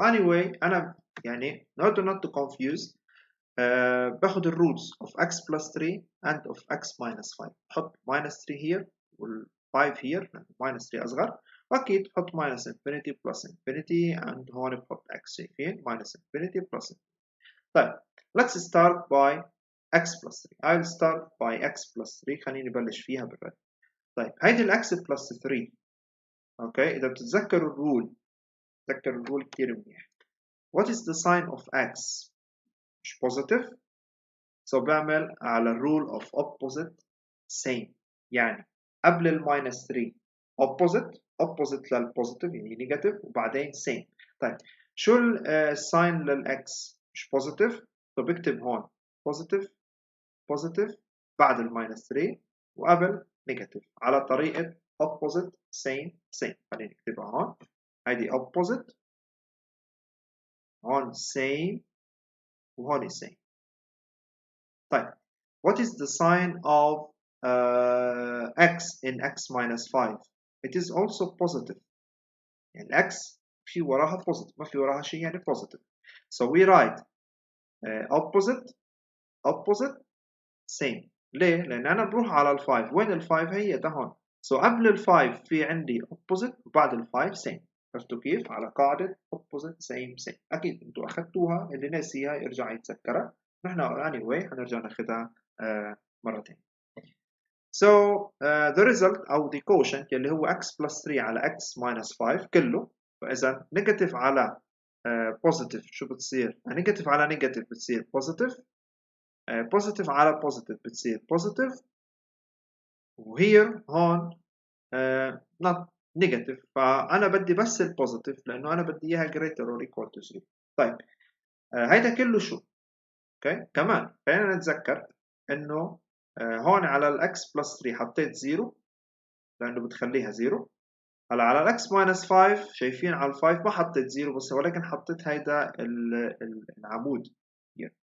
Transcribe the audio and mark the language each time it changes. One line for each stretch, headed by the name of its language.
English: Anyway
Arabic: أنا يعني
English: in order not to confuse
Arabic: باخد الروتس
English: of x plus 3 and of x minus 5.
Arabic: بحط minus 3 here وال 5 here minus 3 أصغر، وأكيد بحط minus infinity plus infinity and هون بحط x شايفين minus infinity plus infinity.
English: طيب let's start by x plus 3. I'll start by x plus 3.
Arabic: خليني نبلش فيها بالرد. طيب هيدي ال x plus 3. اوكي إذا بتتذكروا الرول، تذكروا الرول كتير منيح.
English: What is the sign of x؟
Arabic: مش positive.
English: So
Arabic: بعمل على
English: rule of opposite same.
Arabic: يعني قبل ال minus 3 opposite للpositive يعني negative وبعدين same. طيب شو الساين للx؟ مش positive. So بكتب هون positive بعد ال minus 3 وقبل negative على طريقة opposite same. خلينا نكتبها هون. هيدي opposite هون same وهون same.
English: طيب what is the sign of x in x minus 5? It is also positive.
Arabic: يعني x في وراها positive، ما في وراها شيء يعني positive.
English: So we write opposite same.
Arabic: ليه؟ لأن أنا بروح على ال 5. وين ال 5 هي؟ ده هون. So قبل ال 5 في عندي opposite وبعد ال 5 same. عرفتوا كيف؟ على قاعدة opposite same. أكيد أنتوا أخذتوها، اللي ناسيها يرجع يتذكرها. نحن anyway هنرجع ناخدها مرة تانية.
English: So the result أو the quotient
Arabic: اللي هو
English: x plus 3 على x minus 5 كله.
Arabic: فإذا negative على positive شو بتصير؟ negative على negative بتصير positive.
English: positive على positive بتصير positive.
Arabic: وهير هون
English: not negative.
Arabic: فأنا بدي بس ال positive لأنه أنا بدي إياها
English: greater or equal to 0.
Arabic: طيب هيدا كله شو؟ اوكي كمان خلينا نتذكر انه هون على الاكس بلس 3 حطيت 0 لانه بتخليها 0. هلا على الاكس ماينس 5 شايفين على ال 5 ما حطيت زيرو بس ولكن حطيت هيدا العمود here.